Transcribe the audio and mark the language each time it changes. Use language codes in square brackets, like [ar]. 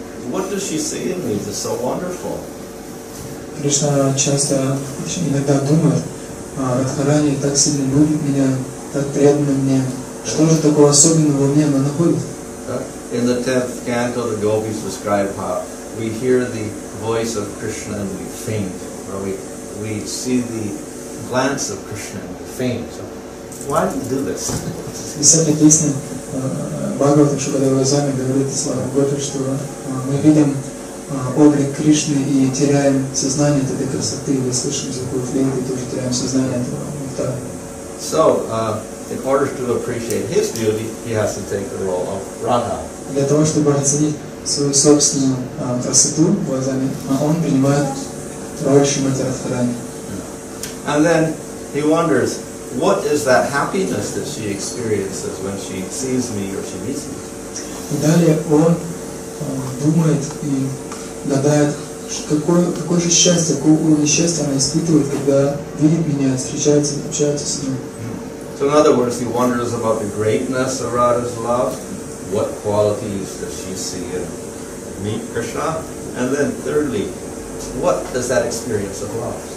[en] What does she see in me that's so wonderful? [ru] Кришна часто, иногда думает, Радхарани так сильно любит меня, так преданно мне. Что же такого особенного во мне она находит? [en] In the 10th canto, the gopis describe how we hear the voice of Krishna and we faint, or we see the glance of Krishna and we faint. So why do you do this? [ru] В 10-й песне Бхагаватам Шукадева Зами говорит слава Гопи, что мы видим облик Кришны и теряем сознание от этой красоты, и слышим звук флейты, и тоже теряем сознание от этого. [en] So, in order to appreciate his beauty, he has to take the role of Radha. [ru] Для того, чтобы оценить свою собственную красоту глазами, он принимает роль Шримати Радхарани. [en] And then he wonders, what is that happiness that she experiences when she sees me or she meets me? [ru] И далее он думает и гадает, какое же счастье, какой уровень счастья она испытывает, когда видит меня, встречается, общается с ним. [en] So in other words, he wonders about the greatness of Radha's love. What qualities does she see in me, Krishna? And then thirdly, what does that experience of love?